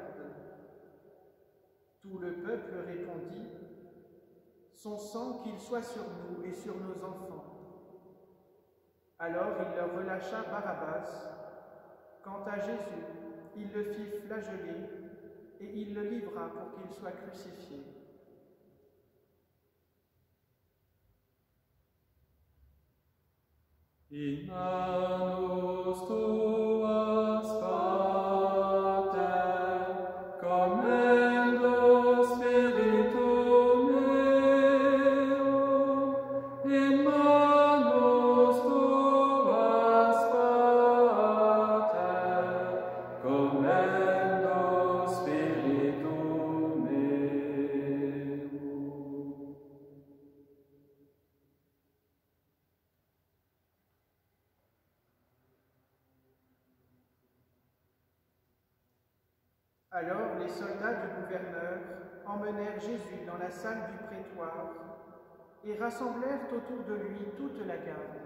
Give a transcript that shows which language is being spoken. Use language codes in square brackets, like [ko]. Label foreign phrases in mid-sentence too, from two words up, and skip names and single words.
[fr] » Tout le peuple répondit, « Son sang qu'il soit sur nous et sur nos enfants. » Alors il leur relâcha Barabbas. Quant à Jésus, il le fit flageller et il le livra pour qu'il soit crucifié. [la] In manus tuas, Pater, commendo spiritum meum, in manus tuas, Pater, commendo spiritum meum. [fr] Alors les soldats du gouverneur emmenèrent Jésus dans la salle du prétoire et rassemblèrent autour de lui toute la garde.